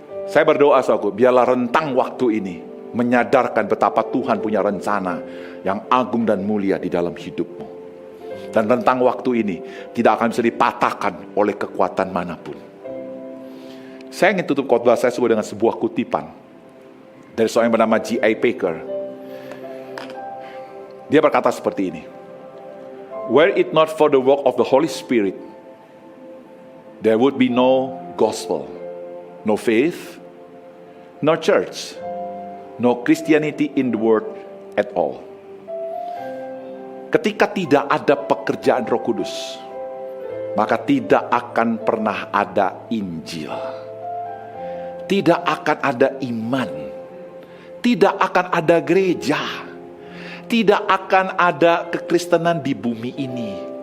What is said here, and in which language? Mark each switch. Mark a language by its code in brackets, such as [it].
[id] Saya berdoa, saudaraku, biarlah rentang waktu ini menyadarkan betapa Tuhan punya rencana yang agung dan mulia di dalam hidupmu. Dan rentang waktu ini tidak akan bisa dipatahkan oleh kekuatan manapun. Saya ingin tutup khotbah saya dengan sebuah kutipan dari seorang yang bernama J.I. Packer. Dia berkata seperti ini, [en] were it not for the work of the Holy Spirit, there would be no gospel, no faith, no church, no Christianity in the world at all. [id] Ketika tidak ada pekerjaan Roh Kudus, maka tidak akan pernah ada Injil. Tidak akan ada iman. Tidak akan ada gereja. Tidak akan ada kekristenan di bumi ini.